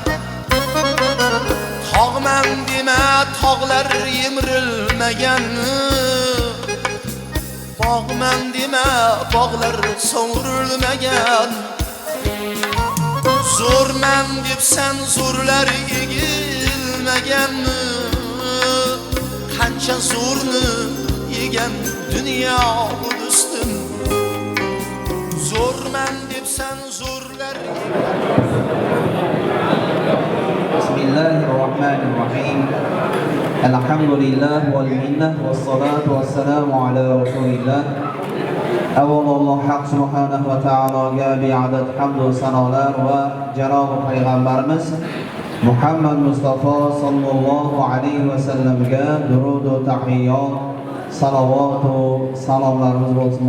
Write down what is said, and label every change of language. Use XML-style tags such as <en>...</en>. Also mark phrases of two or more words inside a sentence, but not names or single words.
<uz>Tog'man dema tog'lar yemirilmaganmi Bog'man dema bog'lar sovrilmagan Zo'rman debsan zo'rlar egilmaganmi Qancha zo'rni yegan dunyo bu do'stim Zo'rman debsan zo'rlar</uz> <ar>بسم الله الرحمن الرحيم الحمد لله والمنة والصلاة والسلام على رسول الله</ar> <uz>Avvalulloh Haq subhanahu va taologa bi'adad hamdu sanolar va janob payg'ambarimiz Muhammad Mustafa sallallohu alayhi va sallamga durud va tahiyyat salovat va salomlarimiz bo'lsin.</uz>